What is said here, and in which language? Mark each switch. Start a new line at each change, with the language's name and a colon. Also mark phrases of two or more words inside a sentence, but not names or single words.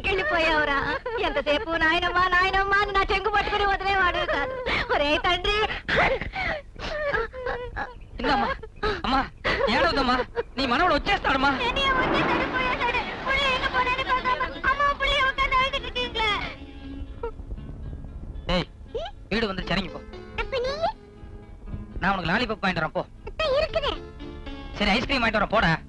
Telugu: చచ్చిపోయావురా. ఎంతసేపు నాయనమ్మా నాయనమ్మా అని నా చెంగు పట్టుకుని వదిలేవాడు కాదు. ఒరే తండ్రి. అమ్మా ఏడవదమ్మా, నీ మనవడు వచ్చేస్తాడమ్మా.
Tamil: வீடு வந்து சரிங்க போ. நான் உனக்கு லாலிபாப் வாங்கிட்டு வரேன் போ. சரி ஐஸ்கிரீம் வாங்கிட்டு வரேன் போடா.